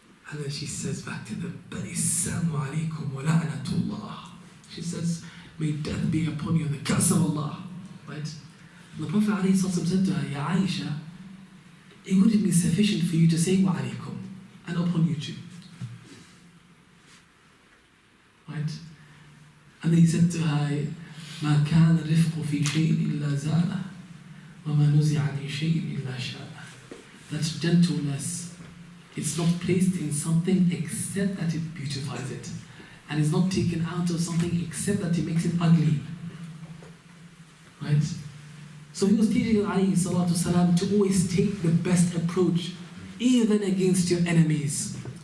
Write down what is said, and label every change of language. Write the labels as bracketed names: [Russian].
[English] And then she says back to them, [Arabic] Assalamu alaikum wa la'natullah. [English] She says, may death be upon you and the curse of Allah. Right? And the Prophet ﷺ said to her, Ya Aisha, it wouldn't be sufficient for you to say [Arabic] wa alaikum [English] and upon you too. Right? And then he said to her, [Arabic] ما كان الرفق في شيء إلا زانه وما نزع عن شيء إلا شانه. [English] That's gentleness. It's not placed in something except that it beautifies it. And it's not taken out of something except that it makes it ugly. Right? So he was teaching alayhi salatu salam to always take the best approach, even against your enemies.